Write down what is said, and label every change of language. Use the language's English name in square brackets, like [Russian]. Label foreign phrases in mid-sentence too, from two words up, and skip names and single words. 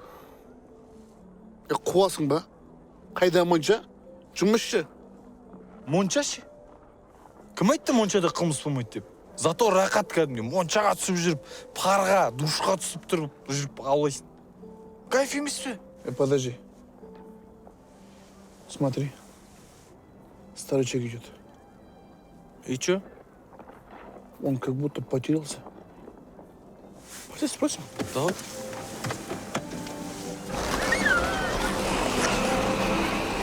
[Kazakh] Қуасың ба? Қайда монша? Жұмысшы. Монша ше? Кім айтты моншада қылмыс болмайды деп? Зато рақат кәдімгі моншаға түсіп жүріп, парға, душқа түсіп тұрып жүріп аулайсың. Кайф емес пе? [Russian] Подожди. Смотри. Старичок идет. И чё? Он как будто потерялся. Пойди спросим. Давай.